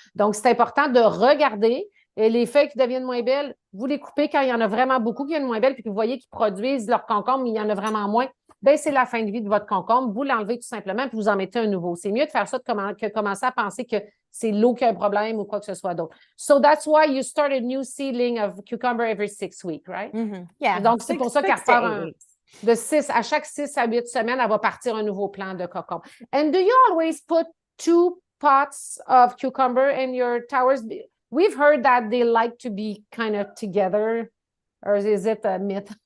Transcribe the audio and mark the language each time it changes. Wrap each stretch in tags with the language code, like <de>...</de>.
<fr>Donc, c'est important de regarder. Et les feuilles qui deviennent moins belles, vous les coupez quand il y en a vraiment beaucoup qui deviennent moins belles, puis que vous voyez qu'ils produisent leur concombre, mais il y en a vraiment moins. Bien, c'est la fin de vie de votre concombre. Vous l'enlevez tout simplement, puis vous en mettez un nouveau. C'est mieux de faire ça que commencer à penser que c'est l'eau qui a un problème ou quoi que ce soit d'autre.</fr> <en>So that's why you start a new seedling of cucumber every 6 weeks, right? Yeah.</en> <fr>Donc, c'est pour ça qu'elle repart à chaque 6 à 8 semaines, elle va partir un nouveau plant de concombre.</fr> <en>And do you always put 2 pots of cucumber in your towers? We've heard that they like to be kind of together, or is it a myth?</en>